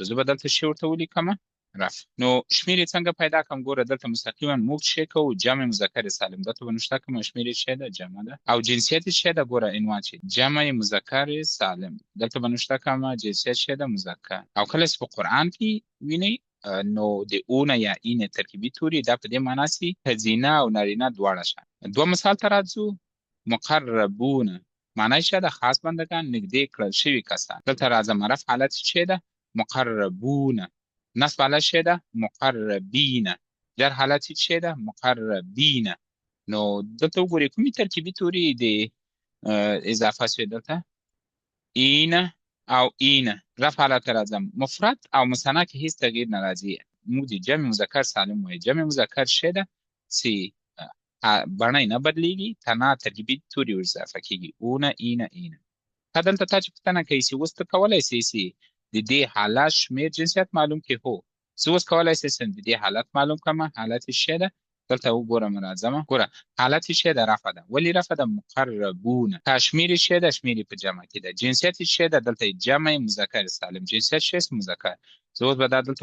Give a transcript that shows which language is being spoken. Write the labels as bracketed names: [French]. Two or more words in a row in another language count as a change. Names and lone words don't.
[Pashto] زه به دلته څه ورته ولیکم؟ رفع. نو شمېر یې څنګه پیدا کړم؟ ګوره دلته مستقیما موږ څه کوو؟ [Arabic] جمع مذکر سالم. [Pashto] دلته به نشته کومه شمېر یې څه ده؟ جمع ده. او جنسیت یې څه ده؟ ګوره عنوان چې [Arabic] جمع مذکر سالم. [Pashto] دلته به نشته کومه جنسیت څه ده؟ مذکر. او کله چې په قرآن کې وینئ نو د اونه یا این ترکیبي توري دا په دې معنا چې ښځینه او نارینه دواړه شته. دوه مثال ته راځو. مقربون معنا یې څه ده؟ خاص بندگان، نږدې کړل شوي کسان. دلته راځم رفع حالت څه ده؟ مقربون. نصب حالت څه ده؟ مقربین. جر حالت څه ده؟ مقربین. نو دلته وګورئ کومې ترکیبي توري د اضافه شوي؟ دلته اینه او اینه. رفع حالت راځم مفرد او مثنه کې هیڅ تغییر نه راځي موږ د [Arabic] جمع مذکر سالم [Pashto] وایي [Arabic] جمع مذکر [Pashto] شی ده چې بڼه نه بدلیږي تنها ترکیبي توري ور اضافه کیږي اونه اینه اینه دلته تا چې پوښتنه کوي چې اوس ته کولی سې چې د دې حالت شمېر جنسیت معلوم کړې هو زه اوس کولی سې چې د دې حالت معلوم کړم حالت شی ده دلته وګوره راځم ګوره حالت شی ده رفع ده ولې رفع ده مقربون که شمېر شی ده شمېر په جمع کې ده جنسیت شی ده دلته [Arabic] جمع مذکر سالم [Pashto] جنسیت شی مذکر زه اوس به دا دلته